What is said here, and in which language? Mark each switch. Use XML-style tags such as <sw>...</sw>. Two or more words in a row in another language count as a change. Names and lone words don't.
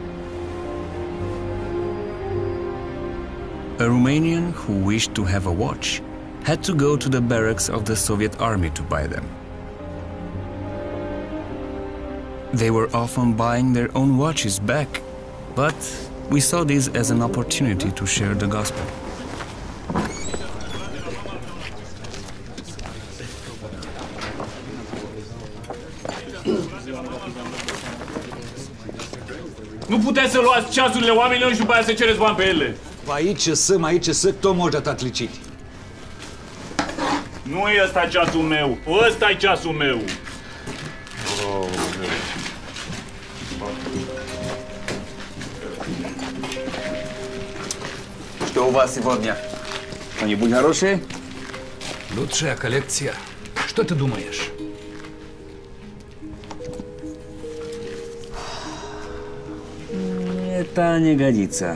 <en>A Romanian who wished to have a watch had to go to the barracks of the Soviet army to buy them. They were often buying their own watches back, but we saw this as an opportunity to share the gospel.</en> <ro>Nu puteți să luați ceasurile oamenilor și după aia să cereți bani pe ele. Aici să, tot možda liciti. Nu e ăsta ceasul meu, ăsta e ceasul meu.</ro> <ru>Что у вас сегодня? Что-нибудь хорошее? Лучшая коллекция. Что ты думаешь? Это не годится.</ru>